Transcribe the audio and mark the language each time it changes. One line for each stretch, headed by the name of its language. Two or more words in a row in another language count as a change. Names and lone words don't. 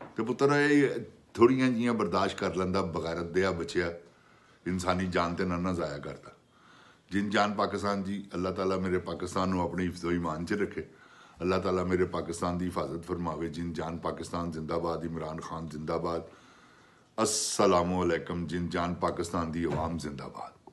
Punjabi: ਤੇ ਪੁੱਤਰ ਇਹ ਥੋੜ੍ਹੀਆਂ ਜਿਹੀਆਂ ਬਰਦਾਸ਼ਤ ਕਰ ਲੈਂਦਾ, ਬਗੈਰਤ ਦਿਆ ਬਚਿਆ, ਇਨਸਾਨੀ ਜਾਨ ਤੇ ਨਾ ਜ਼ਾਇਆ ਕਰਦਾ। ਜਿਨ ਜਾਨ ਪਾਕਿਸਤਾਨ ਜੀ, ਅੱਲਾਹ ਤਾਲਾ ਮੇਰੇ ਪਾਕਿਸਤਾਨ ਨੂੰ ਆਪਣੀ ਹਿਫਜ਼ੋ ਈਮਾਨ 'ਚ ਰੱਖੇ। ਅੱਲਾਹ ਤਾਲਾ ਮੇਰੇ ਪਾਕਿਸਤਾਨ ਦੀ ਹਿਫਾਜ਼ਤ ਫਰਮਾਵੇ। ਜਿਨ ਜਾਨ ਪਾਕਿਸਤਾਨ ਜ਼ਿੰਦਾਬਾਦ। ਇਮਰਾਨ ਖਾਨ ਜ਼ਿੰਦਾਬਾਦ।
Arabic: السلام عليكم.
Punjabi: ਜਿਨ ਜਾਨ ਪਾਕਿਸਤਾਨ ਦੀ ਅਵਾਮ ਜ਼ਿੰਦਾਬਾਦ।